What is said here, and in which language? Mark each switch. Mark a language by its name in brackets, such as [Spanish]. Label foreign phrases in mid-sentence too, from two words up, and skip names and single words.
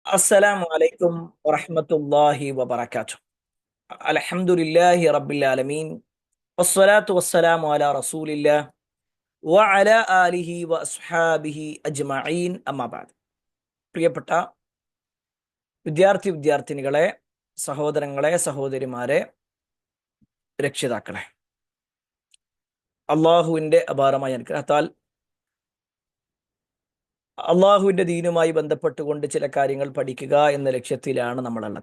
[Arabic] السلام عليكم ورحمة الله وبركاته. الحمد لله رب العالمين والصلاة والسلام على رسول الله وعلى آله وأصحابه أجمعين أما بعد. [Malayalam] പ്രിയപ്പെട്ട വിദ്യാർത്ഥിനികളെ, സഹോദരങ്ങളെ, സഹോദരിമാരെ, രക്ഷിതാക്കളെ, അള്ളാഹുവിൻ്റെ അപാരമായ അനുഗ്രഹത്താൽ അള്ളാഹുവിൻ്റെ ദീനുമായി ബന്ധപ്പെട്ടുകൊണ്ട് ചില കാര്യങ്ങൾ പഠിക്കുക എന്ന ലക്ഷ്യത്തിലാണ് നമ്മളുള്ളത്.